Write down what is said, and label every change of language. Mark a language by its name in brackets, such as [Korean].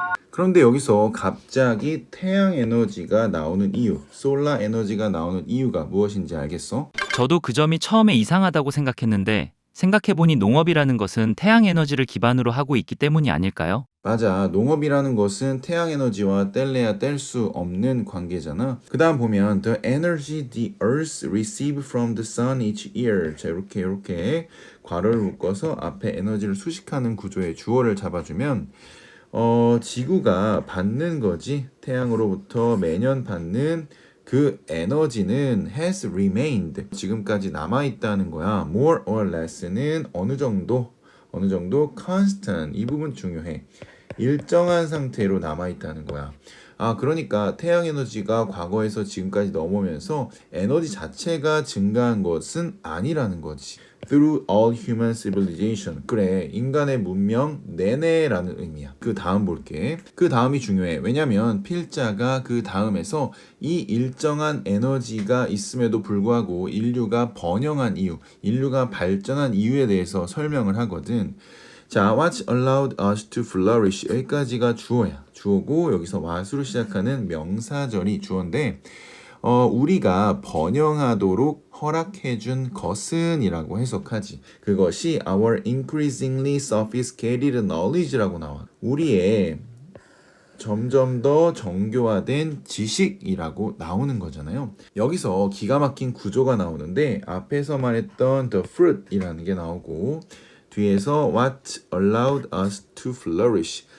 [Korean] 그런데 여기서 갑자기 태양 에너지가 나오는 이유, 솔라 에너지가 나오는 이유가 무엇인지 알겠어? 저도 그 점이 처음에 이상하다고 생각했는데 생각해보니 농업이라는 것은 태양 에너지를 기반으로 하고 있기 때문이 아닐까요? 맞아. 농업이라는 것은 태양 에너지와 뗄래야 뗄 수 없는 관계잖아. 그 다음 보면 [English] the energy the earth receive from the sun each year. [Korean] 자, 이렇게 괄호를 묶어서 앞에 에너지를 수식하는 구조의 주어를 잡아주면 지구가 받는 거지. 태양으로부터 매년 받는 그 에너지는 [English] has remained. [Korean] 지금까지 남아있다는 거야. [English] more or less [Korean] 는 어느 정도 constant. 이 부분 중요해. 일정한 상태로 남아있다는 거야. 그러니까 태양 에너지가 과거에서 지금까지 넘어오면서 에너지 자체가 증가한 것은 아니라는 거지. [English] Through all human civilization. [Korean] 그래, 인간의 문명 내내라는 의미야. 그 다음 볼게. 그 다음이 중요해. 왜냐면 필자가 그 다음에서 이 일정한 에너지가 있음에도 불구하고 인류가 번영한 이유, 인류가 발전한 이유에 대해서 설명을 하거든. 자, [English] what allowed us to flourish. [Korean] 여기까지가 주어야. 주어고 여기서 what으로 시작하는 명사절이 주어인데 우리가 번영하도록 허락해준 것은 이라고 해석하지. 그것이 [English] our increasingly sophisticated knowledge [Korean] 라고 나와. 우리의 점점 더 정교화된 지식이라고 나오는 거잖아요. 여기서 기가 막힌 구조가 나오는데 앞에서 말했던 the fruit이라는 게 나오고 뒤에서 [English] what allowed us to flourish.